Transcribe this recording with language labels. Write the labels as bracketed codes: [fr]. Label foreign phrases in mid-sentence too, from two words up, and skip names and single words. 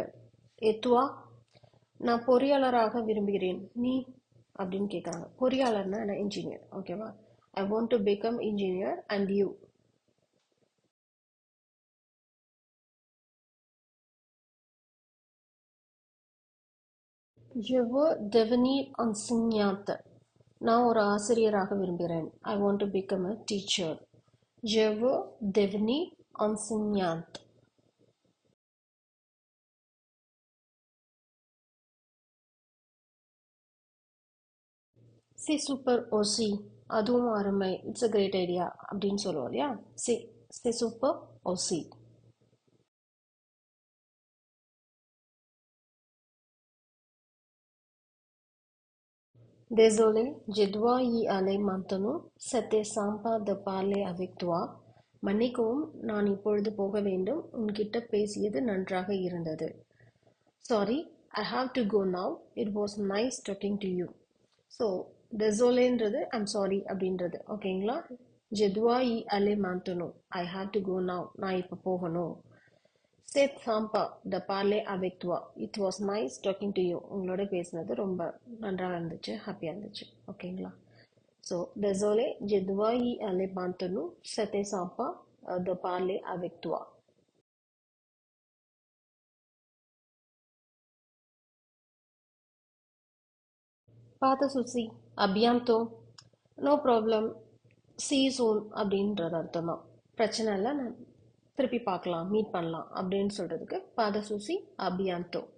[fr] Et toi? [ta] நான் பொறியாளராக விரும்புகிறேன். நீ அப்படின்னு கேட்குறாங்க. பொறியாளர்னா என்ன? இன்ஜினியர். ஓகேவா? [en] I want to become engineer and you. [fr] Je veux devenir enseignante. [ta] நான் ஒரு ஆசிரியராக விரும்புகிறேன். [en] I want to become a teacher. [fr] Je veux devenir enseignante. C'est super aussi. [ta] அதுவும் அருமை. [en] It's a great idea [ta] அப்படின்னு சொல்லுவோம் இல்லையா? [fr] C'est super aussi. Désolé, je dois y aller maintenant. C'était sympa de parler avec toi. [ta] மன்னிக்கவும், நான் இப்பொழுது போக வேண்டும். உன்கிட்ட பேசியது நன்றாக இருந்தது. [en] Sorry, I have to go now. It was nice talking to you. [ta] ஸோ டெசோலேன்றது [en] I'm sorry [ta] அப்படின்றது. ஓகேங்களா? [fr] Je dois y aller maintenant. [en] I have to go now. [ta] நான் இப்போ போகணும். [fr] C'est sympa de parler avec toi. [en] It was nice talking to you. [ta] உங்களோட பேசினது ரொம்ப நன்றாக இருந்துச்சு, ஹாப்பியாக இருந்துச்சு. ஓகேங்களா? [fr] ஸோ désolé, je dois y aller maintenant. C'était sympa de parler avec toi. பார்த்த சுசி. அபியாந்தோ. [en] No problem. See soon [ta] அப்படின்றது அர்த்தம் தான். பிரச்சனை இல்லை, நான் திருப்பி பார்க்கலாம், மீட் பண்ணலாம் அப்படின்னு சொல்கிறதுக்கு பாத சுசி அபியாந்தோ.